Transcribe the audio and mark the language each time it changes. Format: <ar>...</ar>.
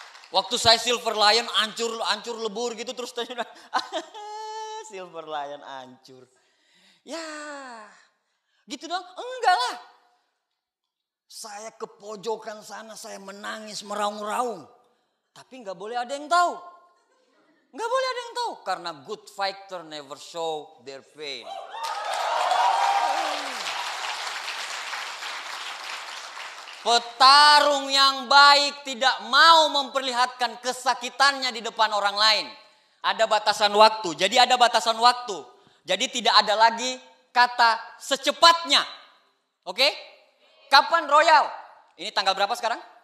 <id>Waktu saya Silver Lion hancur lebur gitu terus tanya Silver Lion hancur. Ya gitu dong? Enggak lah. Saya ke pojokan sana, saya menangis, meraung-raung. Tapi nggak boleh ada yang tahu. Nggak boleh ada yang tahu. Karena</id> <en>good fighter never show their pain.</en> <id>Petarung yang baik tidak mau memperlihatkan kesakitannya di depan orang lain. Ada batasan waktu. Jadi ada batasan waktu. Jadi tidak ada lagi kata secepatnya. Oke? Kapan royal? Ini tanggal berapa sekarang?</id>